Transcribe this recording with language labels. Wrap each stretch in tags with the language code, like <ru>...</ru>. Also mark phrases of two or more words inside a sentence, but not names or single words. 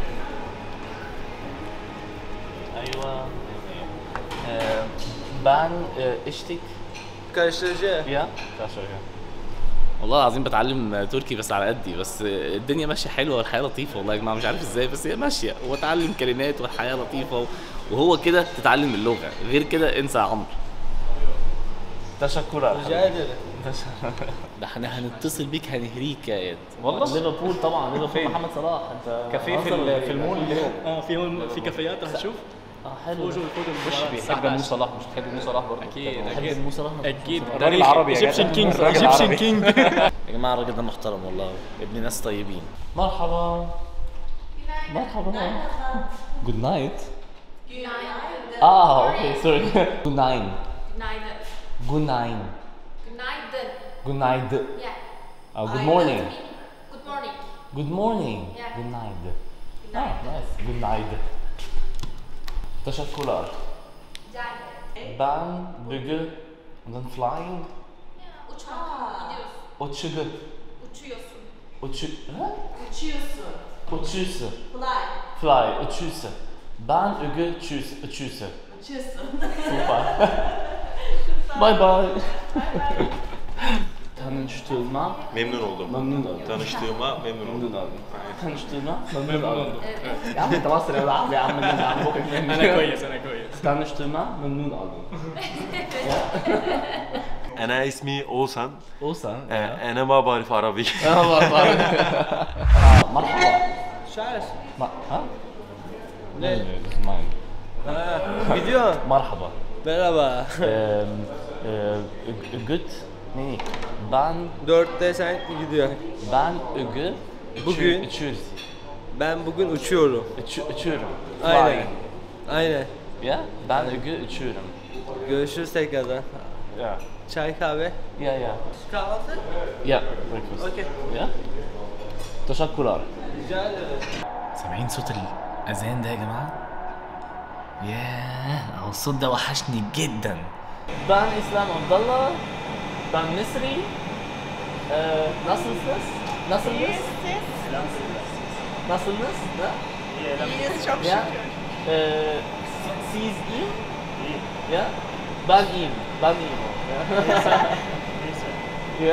<tr>ايوه ben içtik Karıştırıcı. ya</tr> <ar>والله العظيم بتعلم تركي بس على قدي، بس الدنيا ماشيه حلوه والحياه لطيفه والله يا جماعه، مش عارف ازاي بس هي ماشيه، واتعلم كلمات والحياه لطيفه وهو كده تتعلم اللغه، غير كده انسى يا عمرو. تشكرا.</ar> <tr>Rica ederim.</tr> <ar>ده احنا هنتصل بيك هنهريك يا اياد. والله ليفربول طبعا، ليفربول محمد صلاح. انت كافيه في المول في كافيهات راح نشوف. حلو. خش بيحب مو صلاح، مش بتحب مو صلاح برضه؟ اكيد مو صلاح اكيد الراجل عربي يا جدع.</ar> <en>Egyptian King</en> <ar>الراجل</ar> <en>ايجيبشن</en> <ar>عربي.</ar> <en>كينج.</en> <ar>يا جماعه الراجل ده محترم والله، ابن ناس طيبين. مرحبا. مرحبا.</ar> <en>good night. okay sorry.</en> <tr>Günaydın. Günaydın. Günaydın. Günaydın. Günaydın.</tr> <en>Yeah. Good morning. Good morning. Good morning. Yeah.</en> <tr>Günaydın. Nice. Günaydın. Teşekkürler. Rica ederim. Ben bugün flying. Uçmak. Gidiyorsun. Uçuyorsun. Uçuyorsun. Uçuyorsun.</tr> <en>Fly.</en> <tr>Fly. Uçuyorsun. Ben bugün uçuyorsun. Uçuyorsun. Süper. Bye bye. Tanıştığıma Memnun oldum. memnun oldum. Tanıştığıma memnun oldum. memnun oldum. Tanıştığıma memnun oldum.</tr> <ar>يا عم انت مصري ولا عربي يا عم يا عم فوقك مني. انا كويس انا كويس.</ar> <tr>Tanıştığıma memnun oldum.</tr> <ar>أنا اسمي أوسن.</ar> <tr>Oğuzhan.</tr> <ar>أنا ما بعرف عربي. مرحبا.</ar> <tr>Şarj.</tr> <ar>ها؟</ar> <tr>Ne?</tr> <ar>اسمعي.</ar> <tr>Gidiyor.</tr> <ar>مرحبا.</ar> <tr>Merhaba. Good. Ne? Ben 4'te sen gidiyor. bugün Bugün? uçuyoruz. Ben bugün uçuyorum. Uçuyorum. Aynen.</tr> <en>Flying.</en> <tr>Aynen. Ya ben bugün uçuyorum. Görüşürüz tekrardan. Ya. Çay kahve. Ya. Kahvaltı? Ya. Breakfast. Okey. Ya. تشكرا. Rica ederim.</tr> <ar>سامعين صوت الأذان ده يا جماعة؟ ياه هو الصوت ده وحشني جدا.</ar> <tr>Ben İslam Abdallah. Ben Misri. Nasılsınız? Nasılsınız? Nasılsınız? İyiyiz çok Ya. Siz iyi? Ya. Ben iyiyim. Ben iyiyim. Ya.</tr>